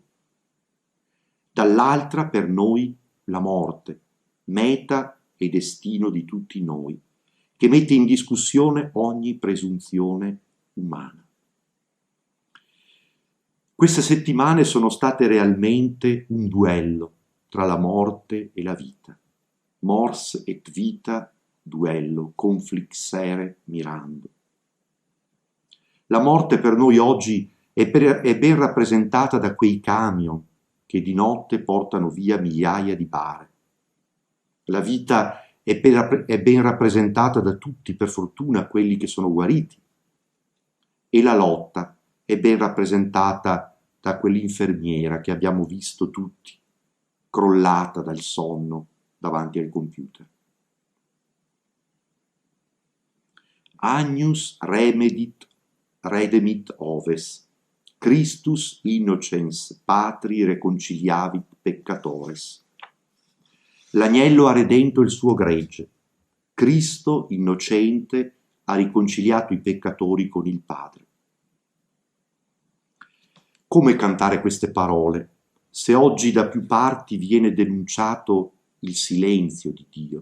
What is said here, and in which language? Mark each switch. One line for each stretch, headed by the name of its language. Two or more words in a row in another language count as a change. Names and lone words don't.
Italian: Dall'altra per noi la morte, meta e destino di tutti noi, che mette in discussione ogni presunzione umana. Queste settimane sono state realmente un duello tra la morte e la vita.
Latin: Mors et vita duello, conflixere mirando.
Italian: La morte per noi oggi è ben rappresentata da quei camion che di notte portano via migliaia di bare. La vita è ben rappresentata da tutti, per fortuna, quelli che sono guariti. E la lotta è ben rappresentata da quell'infermiera che abbiamo visto tutti, crollata dal sonno davanti al computer.
Latin: Agnus redemit oves, Christus innocens patri reconciliavit peccatores.
Italian: L'agnello ha redento il suo gregge, Cristo innocente ha riconciliato i peccatori con il Padre. Come cantare queste parole se oggi da più parti viene denunciato il silenzio di Dio?